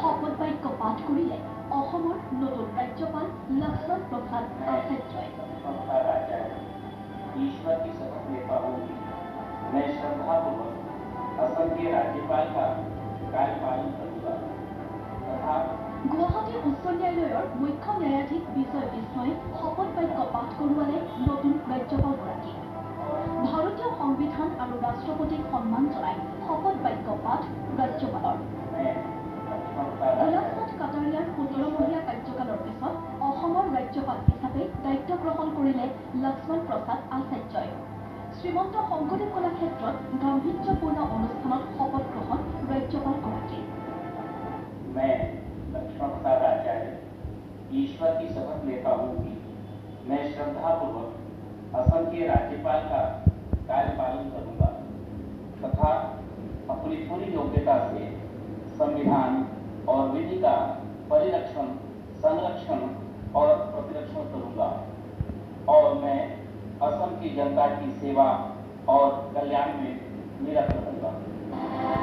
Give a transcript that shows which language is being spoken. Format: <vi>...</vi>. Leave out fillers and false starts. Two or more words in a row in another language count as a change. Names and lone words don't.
<as>শপত বাক্য পাঠ কৰিলে অসমৰ নতুন ৰাজ্যপাল লক্ষ্মণ প্ৰসাদ আচাৰ্যই।</as> <hi>ईश्वर की शपथ लेता हूँ कि मैं श्रद्धापूर्वक असम के राज्यपाल का कार्यपालन करूँगा तथा गुवाहाटी उच्च न्यायालयৰ</hi> <as>মুখ্য ন্যায়াধীশ বিজয় বিষ্ণয়ে শপত বাক্য পাঠ কৰোৱালে নতুন ৰাজ্যপালগৰাকীক। ভাৰতীয় সংবিধান আৰু ৰাষ্ট্ৰপতিক সন্মান জনাই শপত বাক্য পাঠ ৰাজ্যপালৰ। গুলাবচাঁদ কাটাৰিয়াৰ 17-মহীয়া কাৰ্যকালৰ পিছত অসমৰ ৰাজ্যপাল হিচাপে দায়িত্ব গ্ৰহণ কৰিলে লক্ষ্মণ প্ৰসাদ আচাৰ্যই। শ্ৰীমন্ত শংকৰদেৱ কলাক্ষেত্ৰত গাম্ভীৰ্যপূৰ্ণ অনুষ্ঠানত শপত গ্ৰহণ ৰাজ্যপালগৰাকীৰ।</as> <hi>मैं लक्ष्मण प्रसाद आचार्य ईश्वर की शपथ लेता हूँ कि मैं श्रद्धापूर्वक असम के राज्यपाल का कार्यपालन करूँगा तथा अपनी पूरी योग्यता से संविधान और विधि का परिरक्षण, संरक्षण और प्रतिरक्षण करूँगा और मैं असम की जनता की सेवा और कल्याण में निरत रहूँगा।</hi>